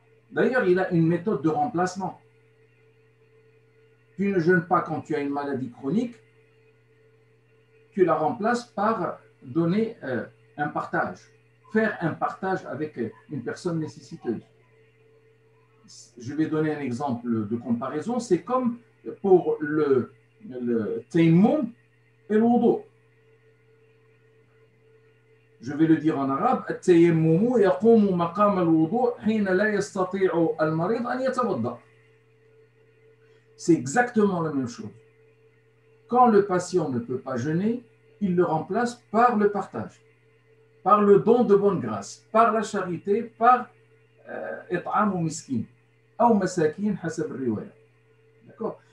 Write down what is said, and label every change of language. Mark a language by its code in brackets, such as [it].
[fr] D'ailleurs, il a une méthode de remplacement. Tu ne jeûnes pas quand tu as une maladie chronique, tu la remplaces par donner un partage, faire un partage avec une personne nécessiteuse. Je vais donner un exemple de comparaison, c'est comme pour le tayammum et le wudu. Je vais le dire en arabe, [ar] التيمم يقوم مقام الوضوء حين لا يستطيع المريض أن يتوضأ. [fr] C'est exactement la même chose. Quand le patient ne peut pas jeûner, il le remplace par le partage, par le don de bonne grâce, par la charité, par [ar] إطعام مسكين أو مساكين حسب الرواية. [fr] D'accord?